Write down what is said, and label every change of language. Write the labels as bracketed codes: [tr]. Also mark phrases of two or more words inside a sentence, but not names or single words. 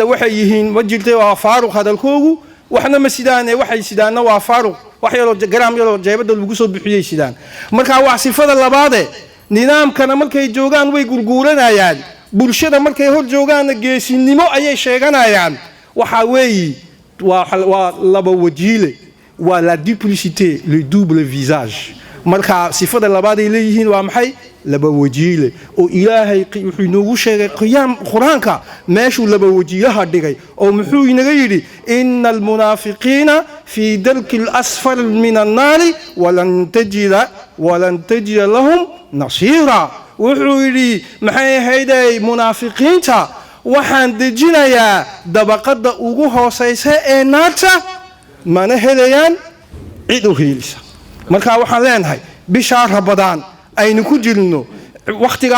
[so] waxay yihiin ma jirtay waa faaruq hadalkoogu waxna ma sidaane waxay sidaanna waa faaruq wax yaroo garaam yaroo jeebada lagu soo bixiyey sidaan markaa waa sifada labaade nidaamkana markay joogaan way gurguuranayaan bulshada markay hor joogaanna geesinimo ayay sheeganayaan waxaa weeye waa laba wajiile waa [fr] la duplicité le double visage [so] marka sifada labaad ay leeyihiin waa maxay laba wajiile oo ilaahay wuxuu inoogu sheegay quraanka meeshuu laba wajiilaha dhigay oo muxuu inaga yidhi [ar] إن المنافقين في الدرك الأسفل من النار ولن تجد لهم نصيرا [so] wuxuu yidhi maxay ahayday munaafiqiinta waxaan dejinayaa dabaqada ugu hooseysa ee naarta mana helayaan cid u heelisa marka waxaan leenahay bishaa rabadaan aynu ku jirno waqtigaa